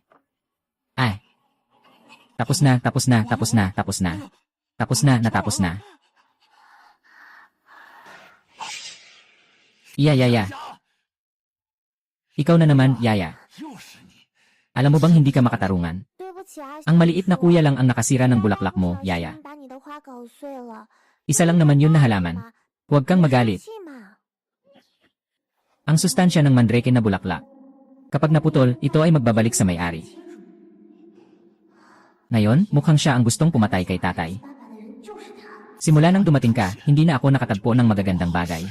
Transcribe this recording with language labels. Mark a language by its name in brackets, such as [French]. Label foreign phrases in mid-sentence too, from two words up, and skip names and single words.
[Filipino] Ay. Tapos na, tapos na, tapos na, tapos na. Tapos na, natapos na. Yaya. Ikaw na naman, Yaya. [Chinese] 又是你， [Filipino] Alam mo bang hindi ka makatarungan? [Chinese] 对不起啊， [Filipino] Ang maliit na kuya lang ang nakasira ng bulaklak mo, [Chinese] 不小心 [Filipino] Yaya. [Chinese] 把你的花搞碎了。 [Filipino] Isa lang naman yun na halaman. Huwag kang magalit. [Chinese] 生气嘛 [Filipino] Ang sustansya ng mandrake na bulaklak. Kapag naputol, ito ay magbabalik sa may-ari. Ngayon, mukhang siya ang gustong pumatay kay tatay. Simula nang dumating ka, hindi na ako nakatagpo ng magagandang bagay.